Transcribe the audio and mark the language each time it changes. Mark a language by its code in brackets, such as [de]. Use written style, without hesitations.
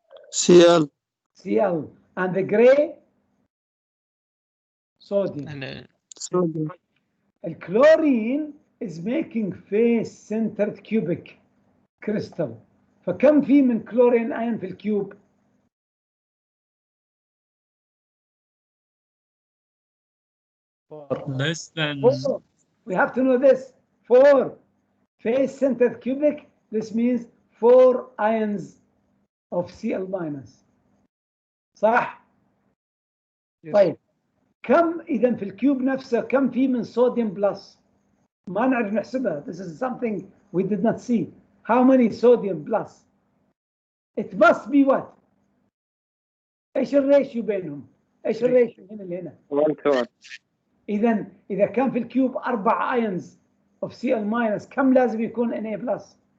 [en] Cl. Cl. And the gray? Sodium. Sodium. The chlorine is making face-centered cubic crystal. [ar] فكم في من chlorine ion في الكيوب؟ [en] Less than. 4. We have to know this. 4. Face-centered cubic. This means 4 ions of Cl minus. [ar] صح؟ [en] Yes. [ar] طيب كم إذا في الكيوب نفسه كم في من صوديوم بلس؟ ما نعرف نحسبها. [en] This is something we did not see. How many sodium plus? It must be what? [ar] ايش الريشيو بينهم؟ ايش الريشيو هنا لهنا؟ [en] 1 [ar] إذا كان في الكيوب 4 ايونز [en] of Cl minus [ar] كم لازم يكون Na plus؟